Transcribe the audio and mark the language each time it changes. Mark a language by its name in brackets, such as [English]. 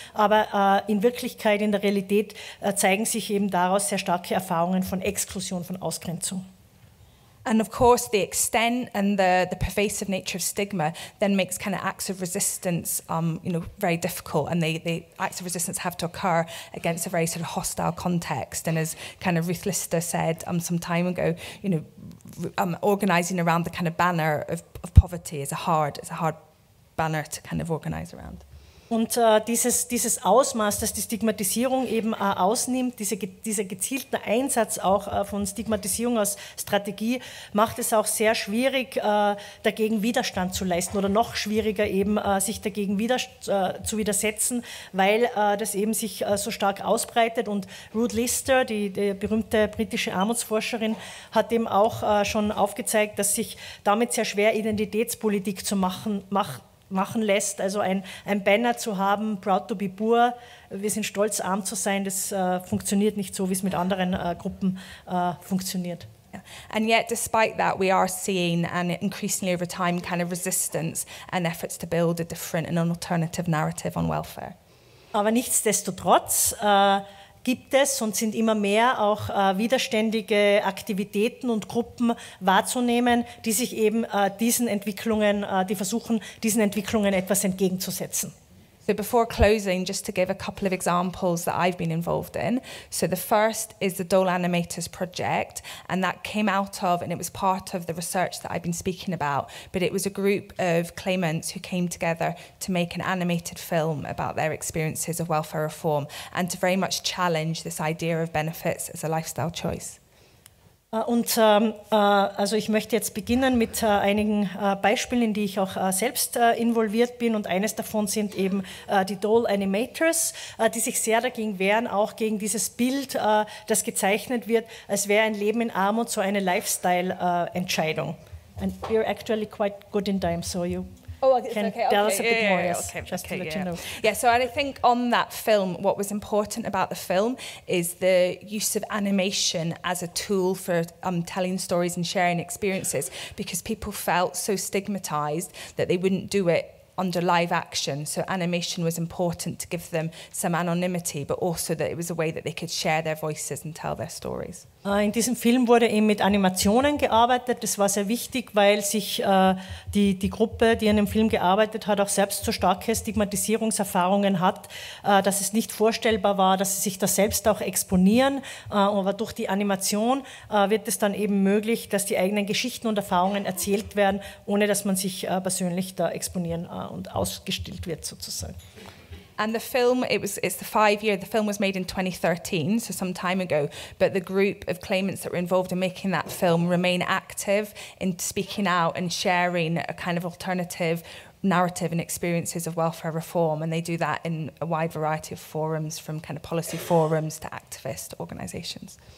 [German] Aber in Wirklichkeit, in der Realität, zeigen sich eben daraus sehr starke Erfahrungen von Exklusion, von Ausgrenzung. [English] And of course, the extent and the pervasive nature of stigma then makes kind of acts of resistance, very difficult. And the acts of resistance have to occur against a very sort of hostile context. And as kind of Ruth Lister said some time ago, organising around the kind of banner of poverty is a hard banner to kind of organise around. [German] Und dieses Ausmaß, das die Stigmatisierung eben ausnimmt, dieser gezielte Einsatz auch von Stigmatisierung als Strategie, macht es auch sehr schwierig, dagegen Widerstand zu leisten oder noch schwieriger eben, sich dagegen zu widersetzen, weil das eben sich so stark ausbreitet. Und Ruth Lister, die berühmte britische Armutsforscherin, hat eben auch schon aufgezeigt, dass sich damit sehr schwer Identitätspolitik zu machen lässt, also ein Banner zu haben, [English] proud to be poor, [German] wir sind stolz, arm zu sein, das funktioniert nicht so, wie es mit anderen Gruppen funktioniert. [English] And yet, despite that, we are seeing, and increasingly over time, kind of resistance and efforts to build a different and an alternative narrative on welfare. [German] Aber nichtsdestotrotz gibt es und sind immer mehr auch widerständige Aktivitäten und Gruppen wahrzunehmen, die sich eben die versuchen, diesen Entwicklungen etwas entgegenzusetzen. [English] So before closing, just to give a couple of examples that I've been involved in. So the first is the Dole Animators project, and that came out of, and it was part of the research that I've been speaking about, but it was a group of claimants who came together to make an animated film about their experiences of welfare reform and to very much challenge this idea of benefits as a lifestyle choice. [German] Also ich möchte jetzt beginnen mit einigen Beispielen, in die ich auch selbst involviert bin, und eines davon sind eben die Dole Animators, die sich sehr dagegen wehren, auch gegen dieses Bild, das gezeichnet wird, als wäre ein Leben in Armut so eine Lifestyle-Entscheidung. [English] And we're actually quite good in time, so you can tell us a bit more, yes, just to let you know. Yeah, so I think on that film, what was important about the film is the use of animation as a tool for telling stories and sharing experiences, because people felt so stigmatized that they wouldn't do it under live action. So animation was important to give them some anonymity, but also that it was a way that they could share their voices and tell their stories. [German] In diesem Film wurde eben mit Animationen gearbeitet. Das war sehr wichtig, weil sich die Gruppe, die an dem Film gearbeitet hat, auch selbst so starke Stigmatisierungserfahrungen hat, dass es nicht vorstellbar war, dass sie sich da selbst auch exponieren. Aber durch die Animation wird es dann eben möglich, dass die eigenen Geschichten und Erfahrungen erzählt werden, ohne dass man sich persönlich da exponieren und ausgestellt wird sozusagen. [English] And the film, it's the 5-year, the film was made in 2013, so some time ago, but the group of claimants that were involved in making that film remain active in speaking out and sharing a kind of alternative narrative and experiences of welfare reform, and they do that in a wide variety of forums, from kind of policy forums to activist organizations.